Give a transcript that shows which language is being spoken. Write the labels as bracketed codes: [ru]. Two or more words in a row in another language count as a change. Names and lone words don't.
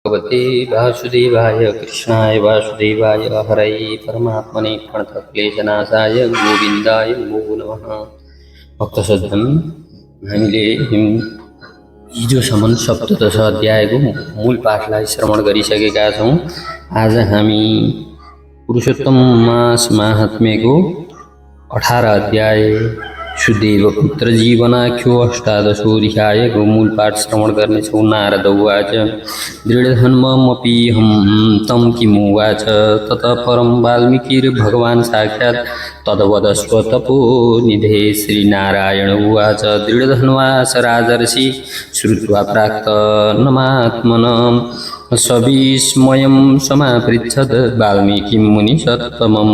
[sa] भगवते वासुदेवाय कृष्णाय वासुदेवाय हरये परमात्मने प्रणतक्लेशनाशाय गोविन्दाय नमो नमः। [ne] भक्तसज्जन, हामीले हिजोसम्म सप्तदश अध्यायको मूल पाठलाई श्रवण गरिसकेका छौँ। आज हामी पुरुषोत्तम मास महात्म्यको 18 अध्याय सुदेव पुत्र जीवनाख्यो अष्टादशोऽध्यायको मूल पाठ श्रवण गर्नेछौँ। [sa] नारद उवाच दृढधन्ममपि हम तं किमुवाच ततः परं वाल्मीकिर्भगवान् साक्षात् तद्वदस्व तपोनिधे। श्रीनारायण उवाच दृढधन्वास राजर्षि श्रुत्वा प्राक्तनमात्मनं सविस्मयं समापृच्छत् वाल्मीकिं मुनिसत्तमम्।